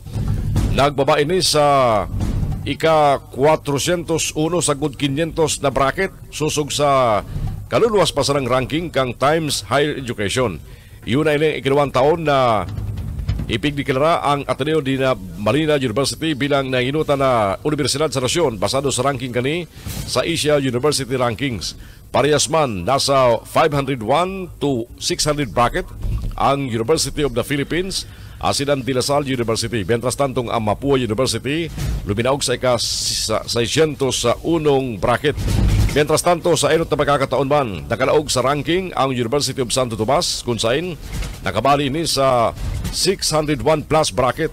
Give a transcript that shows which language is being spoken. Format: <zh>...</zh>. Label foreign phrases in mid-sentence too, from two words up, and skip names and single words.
<bik>Nagbaba ini sa ika-401 sa good 500 na bracket susog sa kaluluwas pa sarang ranking kang Times Higher Education. Iyon na ilang ikinawang taon na ipigdeklara ang Ateneo de Manila University bilang nanginuta na universidad sa nasyon basado sa ranking kani sa Asia University Rankings. Parehas man nasa 501 to 600 bracket ang University of the Philippines asin ang De La Salle University. Mientras tantong ang Mapua University luminaog sa ika-600 sa unong bracket. Mientras tanto, sa enot na pagkakataon man, nakalaog sa ranking ang University of Santo Tomas kung saan nakabali ini sa 601 plus bracket.</bik>